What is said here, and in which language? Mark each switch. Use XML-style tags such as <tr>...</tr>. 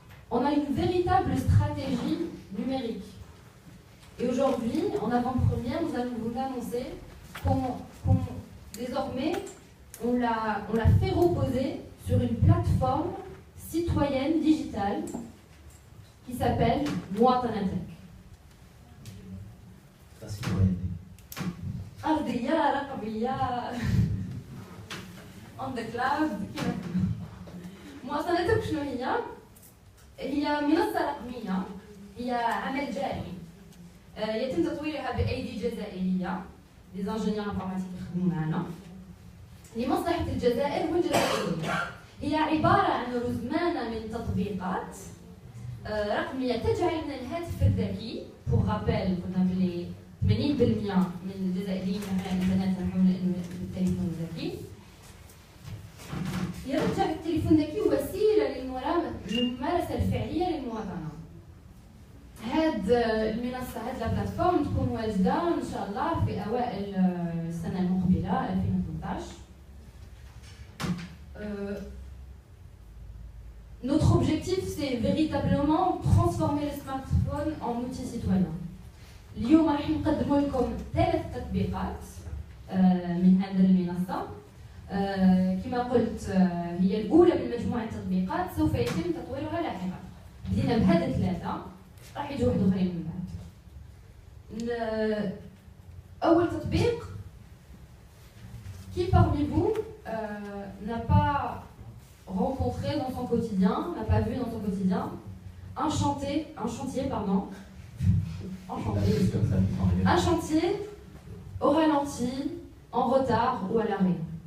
<fr>On a une véritable stratégie numérique. Et aujourd'hui, en avant-première, nous allons vous annoncer désormais, on l'a fait reposer sur une plateforme citoyenne digitale qui s'appelle Mouatanatek. La citoyenneté.</fr> <ar>أرضية رقمية</ar> <en>on the cloud</en> <ar>كذا. مواصلاتك شنو هي؟ هي منصة رقمية، هي عمل جاري يتم تطويرها بأيدي جزائرية</ar> <fr>ديزانجينيور انفورماتيك</fr> <ar>يخدموا معنا لمصلحة الجزائر والجزائريين. هي عبارة عن رزمانة من تطبيقات رقمية تجعل من الهاتف الذكي.</ar> <fr>pour rappel</fr> <ar>قلنا بلي 80% من الجزائريين على الانترنت يحملون التليفون الذكي. يرجع التليفون الذكي وسيله للممارسه الفعليه للمواطنه. هاد المنصه هاد البلاتفورم تكون واجده ان شاء الله في اوائل السنه المقبله 2018.</ar> <fr>Notre objectif, c'est véritablement transformer le smartphone en outil citoyen.</fr> <ar>اليوم راح نقدم لكم 3 تطبيقات من هذه المنصة. كما قلت هي الأولى من مجموعة تطبيقات سوف يتم تطويرها لاحقا. بدينا بهذا 3 راح يجوا واحد آخرين من بعد. أول تطبيق</ar> <fr>qui parmi vous n'a pas rencontré dans son quotidien, n'a pas vu dans son quotidien un chantier au ralenti, en retard ou à l'arrêt.</fr>